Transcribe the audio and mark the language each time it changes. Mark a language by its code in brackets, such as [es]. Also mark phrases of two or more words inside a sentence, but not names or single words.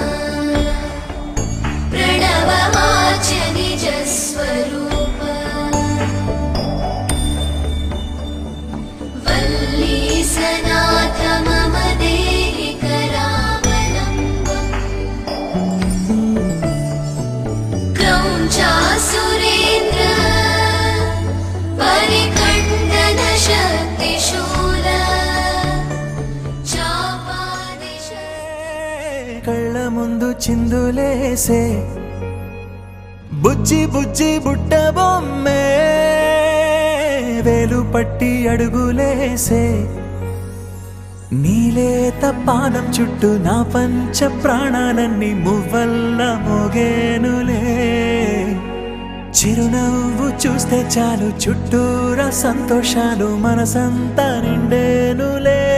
[sa] प्रणववाच्य निजस्वरूप वल्लीसनाथ मम देहि करावलम्बम् क्रौञ्चासुरेन्द्र परिखण्डन शक्तिशूल चापादिश [te] కళ్ళ ముందు చిందులేసే బుజ్జి బుజ్జి బుట్ట బొమ్మే వేలు పట్టి అడుగులేసే నీలేత పానం చుట్టూ నా పంచ ప్రాణాలన్నీ మువ్వల్ల మోగేనులే చిరునవ్వు చూస్తే చాలు చుట్టూరా సంతోషాలు మనసంతా నిండేనులే